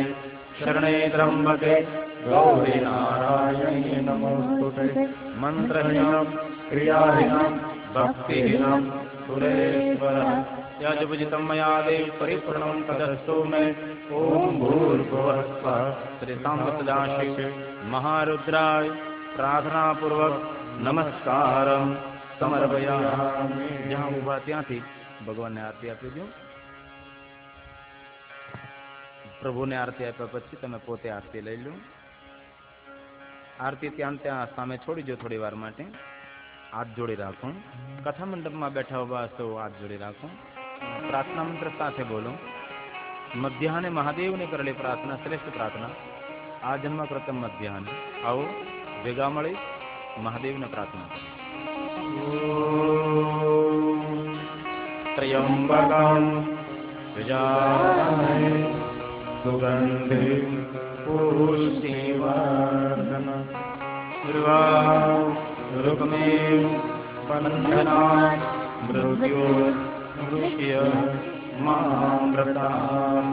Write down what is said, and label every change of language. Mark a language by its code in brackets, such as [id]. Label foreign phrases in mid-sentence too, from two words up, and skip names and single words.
[sa] शरणे त्र्यंबके गौरी नारायणी नमोस्तुते मंत्रहीनं क्रियाहीनं भक्तिहीनं सुरेश्वरः यजुर्जितं मया देव परिपूर्णं तदस्तु मे ओम भूर्भुवः स्वः श्री सांब सदाशिव महारुद्राय प्रार्थना पूर्वक नमस्कारम समर्पयामि। [gu] जहाँ उभा ત્યાંથી ભગવાનને આરતી આપી દો। પ્રભુને આરતી આપ્યા પછી તમે પોતે આરતી લઈ લો। આરતી ત્યાં સામે છોડી દો થોડી વાર માટે। હાથ જોડી રાખો। કથા મંડપમાં બેઠા ઉભા હશો હાથ જોડી રાખો। પ્રાર્થના મંત્ર સાથે બોલો। મધ્યાહને મહાદેવને કરેલી પ્રાર્થના શ્રેષ્ઠ પ્રાર્થના આ [sa] જન્મ કૃતમ મધ્યાહને। [gu] આવો ભેગા મળી મહાદેવને પ્રાર્થના કરો। [sa] त्र्यंबकं यजामहे सुगन्धिं पुष्टिवर्धनम् उर्वारुकमेव बन्धनात् मृत्योर्मुच्य मामृतात्।